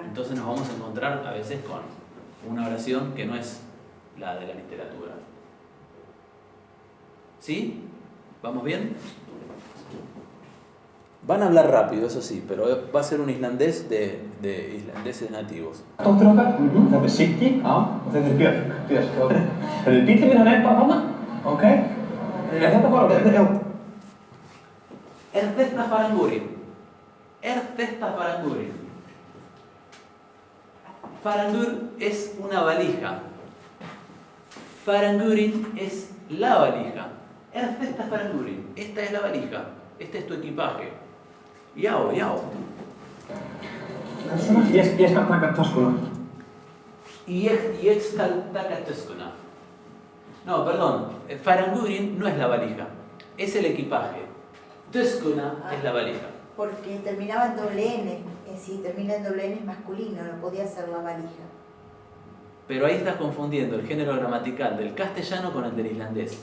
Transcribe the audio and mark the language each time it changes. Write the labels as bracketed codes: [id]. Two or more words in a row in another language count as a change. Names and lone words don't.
[es] Entonces nos vamos a encontrar a veces con una oración que no es la de la literatura. ¿Sí? ¿Vamos bien? Van a hablar rápido, eso sí, pero va a ser un islandés de islandeses nativos. [is] Dóttir okkar, þetta er Siggi og þetta er Björk. Þetta er bíllinn minn, hann er bara þarna. Ok. Er þetta bara? Já. Erþesta farangurin. [es] Farangur es una valija. Farangurin es la valija. [is] Erþesta farangurin. [es] Esta es la valija. Este es tu equipaje. Yao. [is] Ég skal taka töskuna. Ég skal taka töskuna. [es] No, perdón. Farangurin no es la valija. Es el equipaje. Töskuna es la valija. Porque terminaba en doble N. Si termina en doble N es masculino, no podía ser la valija. Pero ahí estás confundiendo el género gramatical del castellano con el del islandés.